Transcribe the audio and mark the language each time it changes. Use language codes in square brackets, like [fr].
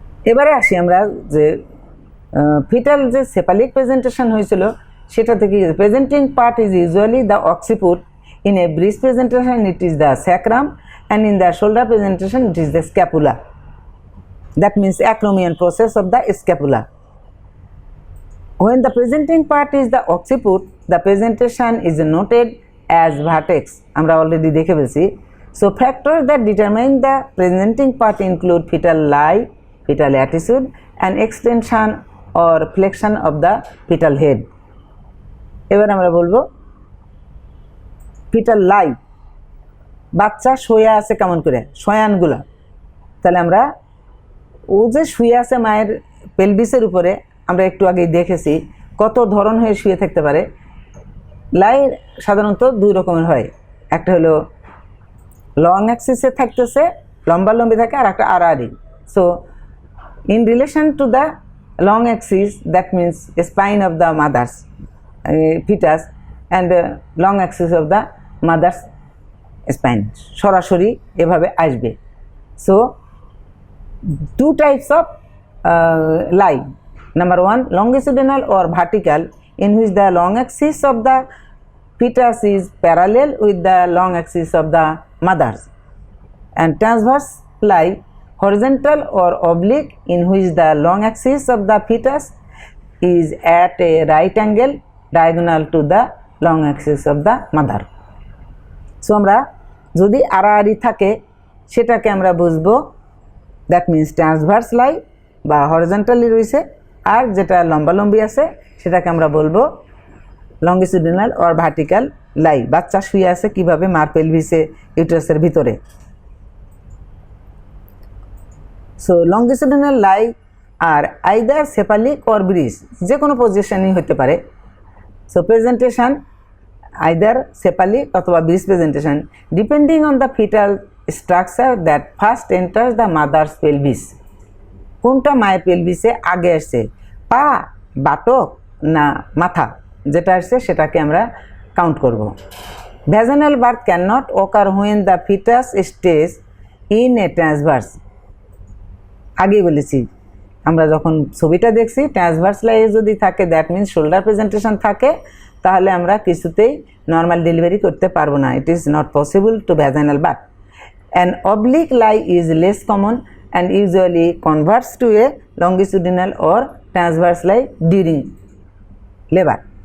[bn] এবারে আসি আমরা যে ফিটাল যে সেপালিক প্রেজেন্টেশন হয়েছিল সেটা থেকে [en] Presenting part is usually the occiput, in a breech presentation it is the sacrum, and in the shoulder presentation it is the scapula. That means acromion process of the scapula. When the presenting part is the occiput, the presentation is noted as vertex. [bn] আমরা already দেখে ফেলছি. [en] So factors that determine the presenting part include fetal lie, fetal attitude, and extension or flexion of the fetal head. [bn] এবার আমরা বলবো fetal lie. বাচ্চা শুয়ে আছে কেমন করে, শয়ানগুলা. তাহলে আমরা ও যে শুয়ে আছে মায়ের পেলভিসের উপরে, আমরা একটু আগেই দেখেছি কত ধরন হয়ে শুয়ে থাকতে পারে. লাই সাধারণত দুই রকমের হয়, একটা হলো লং অ্যাক্সিসে থাকতেছে, লম্বা লম্বি থাকে, আর একটা আড়াআড়ি. [en] so in relation to the long axis, that means spine of the mother's fetus and long axis of the mother's spine, [bn] সরাসরি এভাবে আসবে. [en] So two types of lie. Number one, longitudinal or vertical, in which the long axis of the fetus is parallel with the long axis of the mothers, and transverse lie, horizontal or oblique, in which the long axis of the fetus is at a right angle diagonal to the long axis of the mother. [bn] So আমরা যদি আড়াআড়ি থাকে সেটাকে আমরা বুঝবো [en] that means transverse lie [bn] বা horizontally রয়েছে, আর যেটা লম্বালম্বি আছে সেটাকে আমরা বলবো লঙ্গিটিউডিনাল অর ভার্টিক্যাল লাই. বাচ্চা শুয়ে আছে কিভাবে মার পেলভিসে, ইউটেরাসের ভিতরে. [en] so longitudinal lie are either cephalic or breech, [bn] যে কোনো পজিশনই হতে পারে. [en] So presentation either cephalic অথবা breech presentation depending on the fetal structure that first enters the mother's pelvis. [bn] কোনটা মায়ের পেলভিসে আগে আসছে, পা, বাটক না মাথা, যেটা আসছে সেটাকে আমরা কাউন্ট করব. [en] Vaginal birth can not occur when the fetus stays in a transverse. [bn] আগেই বলেছি আমরা যখন ছবিটা দেখছি ট্রান্সভার্স লাইয়ে যদি থাকে, দ্যাট মিন্স শোল্ডার প্রেজেন্টেশন থাকে, তাহলে আমরা কিছুতেই নর্মাল ডেলিভারি করতে পারবো না. [en] It is not possible to vaginal birth. An oblique lie is less common and usually converts to a longitudinal or transverse lie during labor.